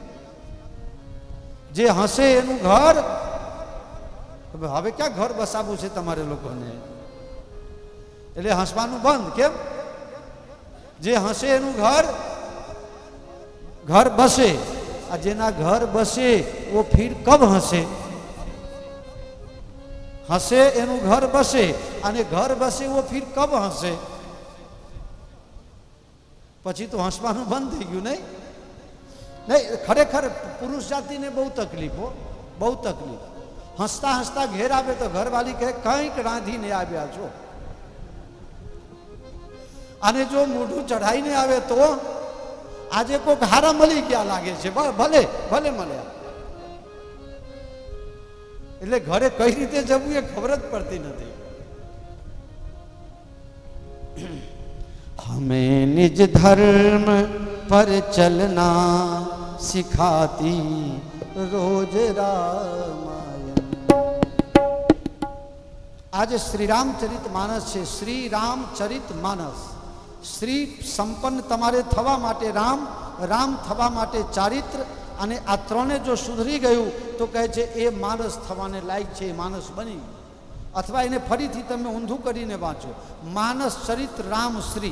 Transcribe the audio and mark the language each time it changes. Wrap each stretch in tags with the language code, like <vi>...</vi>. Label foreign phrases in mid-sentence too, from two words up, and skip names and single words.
<gu>જે હસે એનું ઘર, હવે ક્યાં ઘર બસાવવું છે તમારે લોકોને? એટલે હસવાનું બંધ. કેમ? જે હસે એનું ઘર બસે. આ જેના ઘર બસે</gu> <hi>वो फिर कब हंसे?</hi> <gu>હસે એનું ઘર બસે,</gu> <hi>અને घर बसे वो फिर कब हंसे?</hi> <gu>પછી તો હસવાનું બંધ થઈ ગયું. નહીં નહીં, ખરેખર પુરુષ જાતિને બહુ તકલીફ, બહુ તકલીફ. હસતા હસતા ઘેર આવે તો ઘરવાળી કહે કંઈક રાંધીને આવ્યા છો. અને જો મોઢું ચઢાઈને આવે તો આજે કોઈક હારા મળી ગયા લાગે છે, ભલે ભલે મળ્યા. એટલે ઘરે કઈ રીતે જવું એ ખબર જ પડતી નથી.</gu> <hi>हमें निज धर्म पर चलना सिखाती रोज रामायण.</hi> <gu>આજ શ્રી રામચરિત માનસ છે. શ્રી રામચરિત માનસ. શ્રી સંપન્ન તમારે થવા માટે રામ, રામ થવા માટે ચારિત્ર, અને આ ત્રણે જો સુધરી ગયું તો કહે છે એ માનસ થવાને લાયક છે, એ માનસ બની. અથવા એને ફરીથી તમે ઊંધું કરીને વાંચો, માનસ ચરિત્ર રામ શ્રી.</gu>